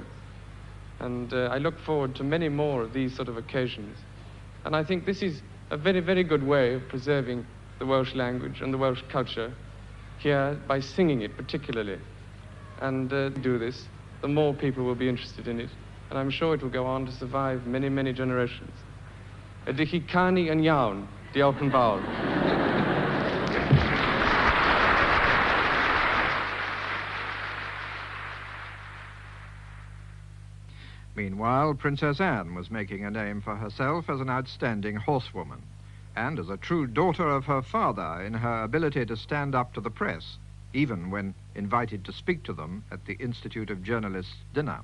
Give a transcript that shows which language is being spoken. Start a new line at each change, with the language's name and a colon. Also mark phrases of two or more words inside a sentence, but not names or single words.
English: And I look forward to many more of these sort of occasions. And I think this is a very, very good way of preserving the Welsh language and the Welsh culture here by singing it particularly. And do this, the more people will be interested in it, and I'm sure it will go on to survive many, many generations.
Welsh: Ydych chi canu yn iawn, diolch yn fawr.
English: Meanwhile, Princess Anne was making a name for herself as an outstanding horsewoman, and as a true daughter of her father in her ability to stand up to the press, even when invited to speak to them at the Institute of Journalists dinner.